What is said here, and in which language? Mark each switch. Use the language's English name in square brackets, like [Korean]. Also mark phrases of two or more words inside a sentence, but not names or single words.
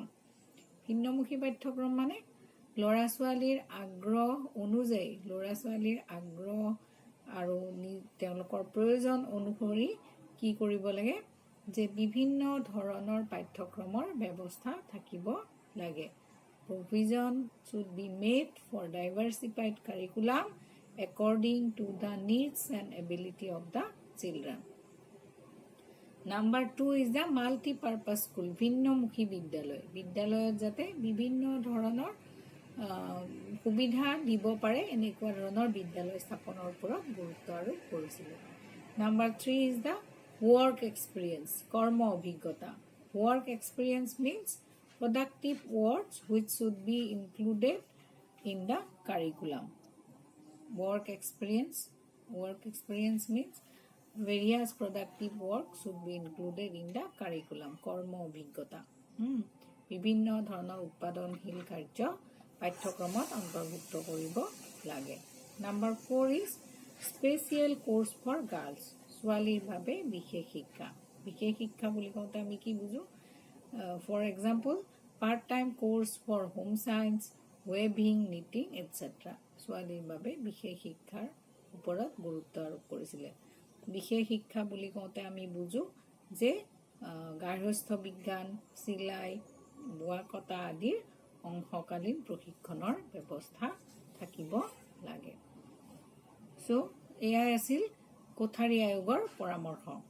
[Assamese] ভিন্নমুখী পাঠ্যক্ৰম মানে ল'ৰা ছোৱালীৰ আগ্ৰহ অনুযায়ী, ল'ৰা ছোৱালীৰ আগ্ৰহ আৰু তেওঁলোকৰ প্ৰয়োজন অনুসৰি কি কৰিব লাগে যে বিভিন্ন ধৰণৰ পাঠ্যক্ৰমৰ ব্যৱস্থা থাকিব লাগে। [English] Provision should be made for diversified curriculum according to the needs and ability of the children. Number 2 is the multi-purpose school, [Assamese] ভিন্নমুখী বিদ্যালয়। বিদ্যালয়ত যাতে বিভিন্ন ধৰণৰ সুবিধা দিব পাৰে এনেকুৱা ধৰণৰ বিদ্যালয় স্থাপনৰ ওপৰত গুৰুত্ব আৰোপ কৰিছিল। [English] Number 3 is the work experience, [Assamese] কৰ্ম অভিজ্ঞতা। [English] Work experience means productive works which should be included in the curriculum. Work experience means various productive work should be included in the curriculum. [Assamese] কৰ্ম অভিজ্ঞতা, বিভিন্ন ধৰণৰ উৎপাদনশীল কাৰ্য পাঠ্যক্ৰমত অন্তৰ্ভুক্ত কৰিব লাগে। [English] Number 4 is special course for girls, [Assamese] ছোৱালীৰ বাবে বিশেষ শিক্ষা, বিশেষ শিক্ষা বুলি কওঁতে আমি কি বুজো [English] for example part time course for home science weaving knitting etcetera [Assamese] ছোৱালীৰ বাবে বিশেষ শিক্ষাৰ ওপৰত গুৰুত্ব আৰোপ কৰিছিলে বিশেষ শিক্ষা বুলি কওঁতে আমি বুজো যে গাৰ্হস্থ্য বিজ্ঞান চিলাই বোৱা কটা আদিৰ অংশকালীন প্ৰশিক্ষণৰ ব্যৱস্থা থাকিব লাগে সো এয়াই আছিল কোঠাৰী আয়োগৰ পৰামৰ্শ